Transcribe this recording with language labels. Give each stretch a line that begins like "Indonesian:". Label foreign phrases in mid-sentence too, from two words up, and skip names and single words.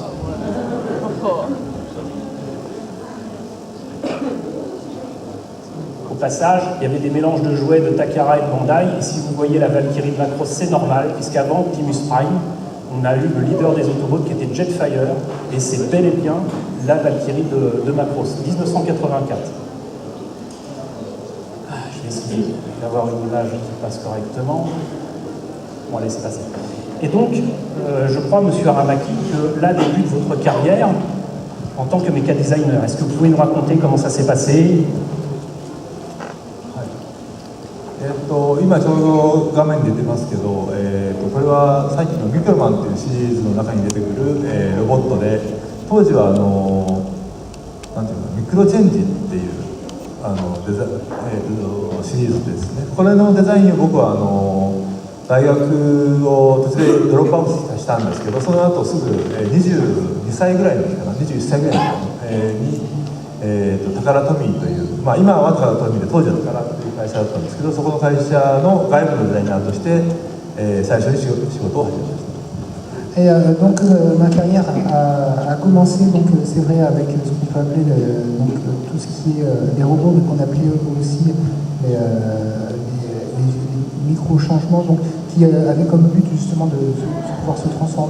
French: Au passage, il y avait des mélanges de jouets de Takara et de Bandai, et si vous voyez la Valkyrie de Macross, c'est normal, puisqu'avant Optimus Prime, on a eu le leader des Autobots qui était Jetfire, et c'est bel et bien la Valkyrie de Macross, 1984. essayer d'avoir une image qui passe correctement. Bon, allez, c'est passé. Et donc, je crois, Monsieur Aramaki, que là débute votre carrière en tant que méca designer. Est-ce que vous pouvez nous raconter comment ça s'est passé?
Japanese: 今ちょうど画面に出てますけど、これはさっきのミクロマンというシリーズの中に出てくる、ロボットで、当時はなんていうの、ミクロチェンジっていうシリーズですね。これのデザインを僕は大学を途中でドロップアウトしたんですけど、その後すぐ、22歳ぐらいの時かな、21歳ぐらいの時に、タカラトミーという、今はタカラトミーで当時はタカラという会社だったんですけど、そこの会社の外部のデザイナーとして、最初に仕事を始めました。
French: Et donc ma carrière a commencé, donc c'est vrai, avec ce qu'on peut appeler donc, tout ce qui est les robots, mais qu'on appelait aussi les micro-changements, donc, qui avaient comme but justement de pouvoir se transformer.